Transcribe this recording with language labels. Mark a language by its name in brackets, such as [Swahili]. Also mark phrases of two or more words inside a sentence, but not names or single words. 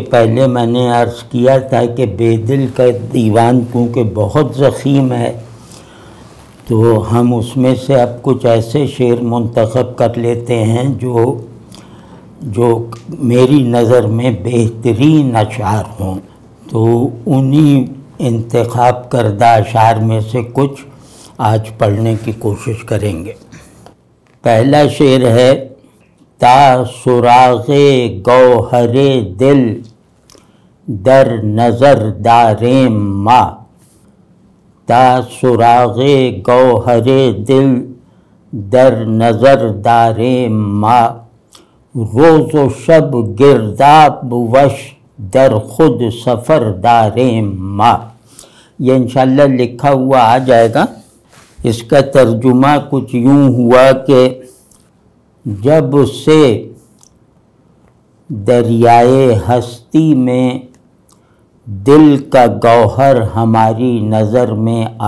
[Urdu] پہلے میں نے عرض کیا تھا کہ بے دل کا دیوان کیونکہ بہت ضخیم ہے، تو ہم اس میں سے اب کچھ ایسے شعر منتخب کر لیتے ہیں جو میری نظر میں بہترین اشعار ہوں، تو انہی انتخاب کردہ اشعار میں سے کچھ آج پڑھنے کی کوشش کریں گے۔ پہلا شعر ہے: [Persian] تا سراغ گوہر دل در نظر داریم ما، تا سراغ گوہر دل در نظر داریم ما، روز و شب گرداب وش در خود سفر داریم ما۔ [Urdu] یہ انشاءاللہ لکھا ہوا آ جائے گا۔ اس کا ترجمہ کچھ یوں ہوا کہ جب سے دریائے ہستی میں دل کا گوہر ہماری نظر میں